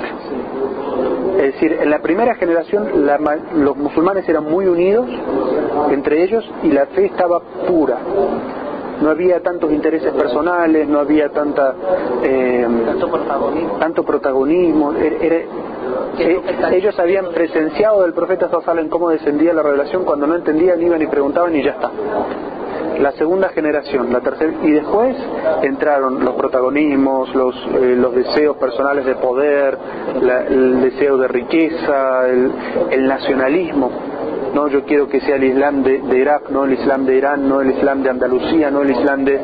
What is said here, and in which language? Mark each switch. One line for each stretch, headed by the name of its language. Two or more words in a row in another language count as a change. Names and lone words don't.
Spanish: Es decir, en la primera generación los musulmanes eran muy unidos entre ellos y la fe estaba pura. No había tantos intereses personales, no había tanto protagonismo. Ellos habían presenciado del profeta
Arabic: صلى الله عليه وسلم
Spanish: cómo descendía la revelación, cuando no entendían iban y preguntaban y ya está. la segunda generación, la tercera, y después entraron los protagonismos, los deseos personales de poder, el deseo de riqueza, el nacionalismo. No, yo quiero que sea el Islam de Irak, no el Islam de Irán, no el Islam de Andalucía, no el Islam de...